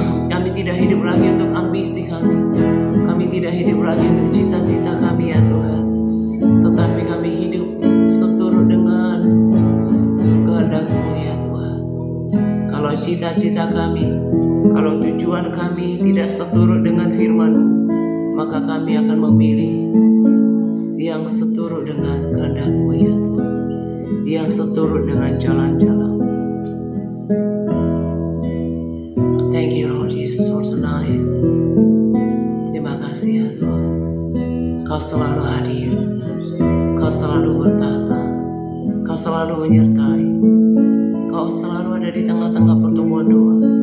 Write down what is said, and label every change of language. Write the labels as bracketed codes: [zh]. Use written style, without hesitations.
[id] Kami tidak hidup lagi untuk ambisi kami. Kami tidak hidup lagi untuk cita-cita kami ya Tuhan, tetapi kami hidup seturut dengan kehendak-Mu ya Tuhan. Kalau cita-cita kami, kalau tujuan kami tidak seturut dengan firman-Mu, maka kami akan memilih yang seturut dengan kehendak-Mu ya Tuhan, yang seturut seturut dengan jalan-jalan. [en] Thank you Lord Jesus for tonight. [id] Terima kasih ya Tuhan. Kau selalu hadir, Kau selalu bertata, Kau selalu menyertai, Kau selalu ada di tengah-tengah pertemuan doa.